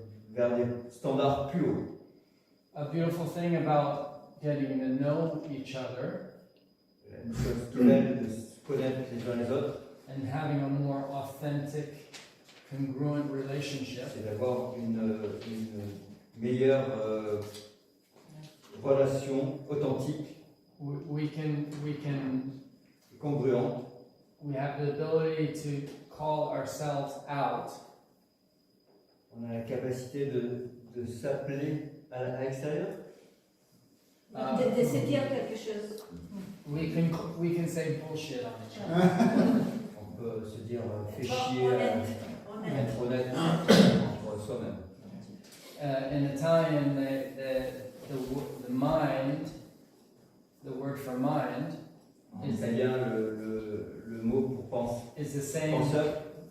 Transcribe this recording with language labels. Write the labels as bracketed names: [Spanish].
[French] vers des standards plus hauts. [English] A beautiful thing about getting to know each other [French] Une chose tout belle de se connaître les uns les autres, [English] and having a more authentic, congruent relationship [French] c'est d'avoir une meilleure relation authentique [English] we can [French] et congruente. [English] we have the ability to call ourselves out. [French] On a la capacité de s'appeler à l'extérieur. De se dire quelque chose. [English] We can say bullshit on each other. [French] On peut se dire fais Être chier, honnête. être honnête entre soi-même. [English] In Italian, the mind, the word for mind, [French] En italien, le mot pour [English] is the same [French] penseur,